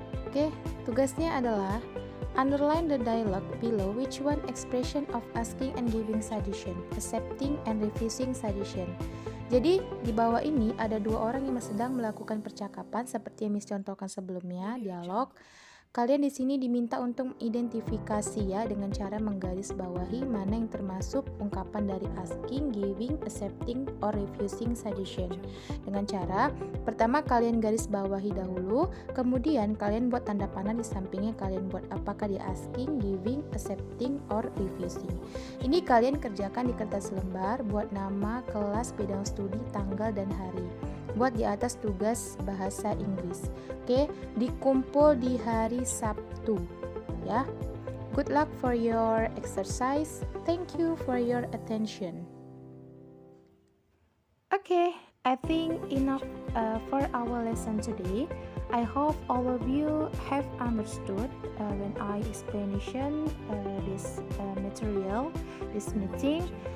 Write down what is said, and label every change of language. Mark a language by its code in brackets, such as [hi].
[en] Oke, [id] tugasnya adalah [en] underline the dialogue below which one expression of asking and giving suggestion, accepting and refusing suggestion. [id] Jadi di bawah ini ada dua orang yang sedang melakukan percakapan seperti yang Miss contohkan sebelumnya, dialog. Kalian di sini diminta untuk identifikasi ya dengan cara menggarisbawahi mana yang termasuk ungkapan dari asking, giving, accepting, or refusing suggestion. Dengan cara pertama kalian garis bawahi dahulu, kemudian kalian buat tanda panah di sampingnya, kalian buat apakah di asking, giving, accepting, or refusing. Ini kalian kerjakan di kertas lembar, buat nama, kelas, bidang studi, tanggal, dan hari. Buat di atas tugas bahasa Inggris. Oke, dikumpul di hari Sabtu ya. [en] Good luck for your exercise. Thank you for your attention. Okay, I think enough for our lesson today. I hope all of you have understood when I explanation this material, this meeting.